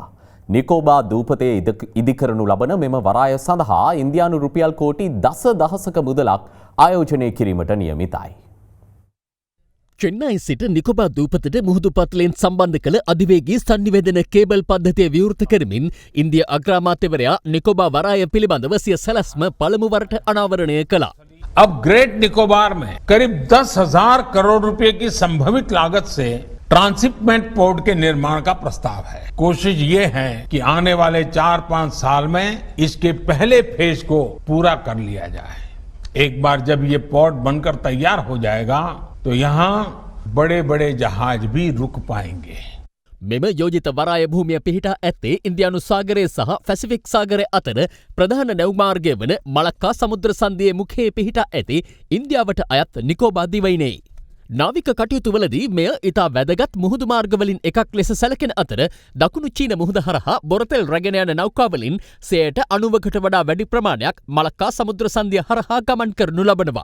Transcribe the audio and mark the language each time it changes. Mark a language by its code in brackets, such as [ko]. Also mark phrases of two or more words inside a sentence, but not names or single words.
[si] නිකෝබා දූපතේ ඉදිකරනු ලබන මෙම වරාය සඳහා ඉන්දියානු රුපියල් කෝටි දසදහසක මුදලක් ආයෝජනය කිරීමට නියමිතයි. චෙන්නයි සිට නිකොබා දූපතට මුහුදු පත්ලයෙන් සම්බන්ධ කළ අධිවේගී සංනිවේදන කේබල් පද්ධතිය විවෘත කරමින් ඉන්දිය අග්‍රාමාත්‍යවරයා නිකොබා වරාය පිළිබඳව සිය සැලැස්ම පළමු වරට අනාවරණය කළා. [hi] अब ग्रेट निकोबार में करीब 10,000 करोड़ रुपए की संभावित लागत से [en] transshipment port [hi] के निर्माण का प्रस्ताव है. कोशिश ये है कि आने वाले 4-5 साल में इसके पहले फेज को पूरा कर लिया जाए. एक बार जब ये पोर्ट बनकर तैयार हो जाएगा तो यहाँ बड़े बड़े जहाज भी रुक पाएंगे. [si] මෙම යෝජිත වරාය භූමිය පිහිටා ඇත්තේ ඉන්දියානු සාගරය සහ පැසිෆික් සාගරය අතර ප්‍රධාන නැව්මාර්ගය වන මලක්කා සමුද්‍ර සන්ධියේ මුඛයේ පිහිටා ඇති ඉන්දියාවට අයත් නිකෝබා දිවයිනේ. නාවික කටයුතුවලදී මෙය ඉතා වැදගත් මුහුදු මාර්ගවලින් එකක් ලෙස සැලකෙන අතර දකුණු චීන මුහුද හරහා බොරතෙල් රැගෙන යන නෞකාවලින් 90%කට වඩා වැඩි ප්‍රමාණයක් මලක්කා සමුද්‍ර සන්ධිය හරහා ගමන් කරනු ලබනවා.